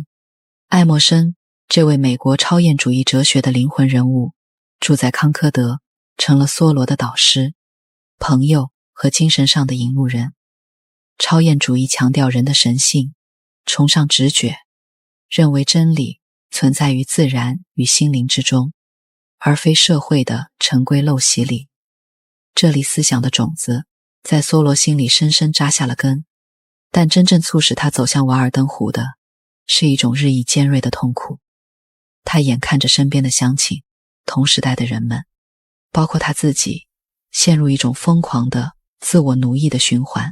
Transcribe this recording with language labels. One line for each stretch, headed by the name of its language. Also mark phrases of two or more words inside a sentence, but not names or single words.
Chinese: 愛默生，這位美國超驗主義哲學的靈魂人物，住在康科德，成了梭羅的導師、朋友和精神上的引路人。超驗主義強調人的神性，崇尚直覺，認為真理存在於自然與心靈之中，而非社會的陳規陋習裡。這類思想的種子在梭羅心裡深深扎下了根，但真正促使他走向瓦爾登湖的是一種日益尖銳的痛苦。他眼看着身邊的鄉親、同時代的人們，包括他自己，陷入一種瘋狂的自我奴役的循環。